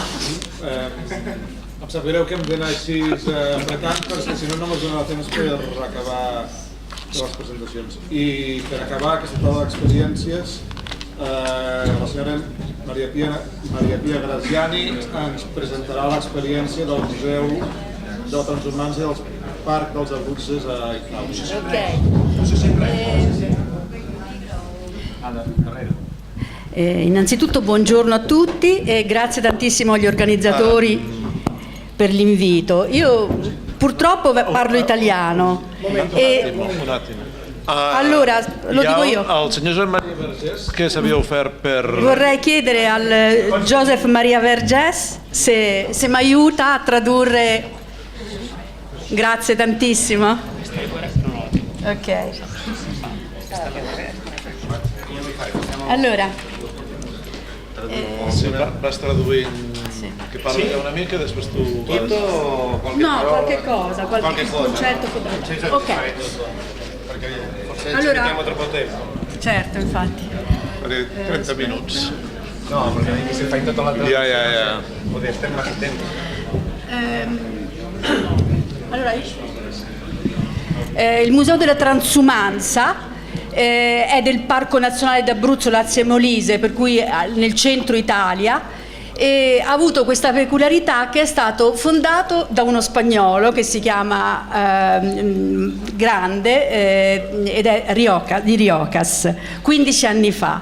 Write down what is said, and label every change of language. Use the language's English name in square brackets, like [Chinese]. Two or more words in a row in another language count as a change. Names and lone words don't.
[Catalan] Em sap greu que hem d'anar així apretant, perquè si no ens donarà temps per acabar de les presentacions. I per acabar aquesta taula d'experiències, la senyora Maria Pia Graziani ens presentarà l'experiència del Museu de la Transhumància del Parc dels Abruzes a Itàlia. [Italian] Innanzitutto buongiorno a tutti e grazie tantissimo agli organizzatori per l'invito. Io purtroppo parlo italiano. Un attimo. Allora, lo dico io. [Catalan] El senyor Josep Maria Vergés, che s'havia ofert per... [Italian] Vorrei chiedere al Joseph Maria Vergés se mi aiuta a tradurre. Grazie tantissimo. Ok. Allora. [Catalan] Vas traduint... Che parli una mica e després tu... [Italian] No, qualche cosa, qualche concetto. Ok. Perché forse ci mettiamo troppo tempo. Certo, infatti. 30 minuti. No, perché se fai tutto l'altro... [Catalan] Ja. [Spanish] Poder estar más tempo. [Italian] Allora, il Museo della Transumanza è del Parco Nazionale d'Abruzzo Lazio e Molise, per cui nel centro Italia, e ha avuto questa peculiarità che è stato fondato da uno spagnolo che si chiama Grande ed è di Riocas, 15 anni fa.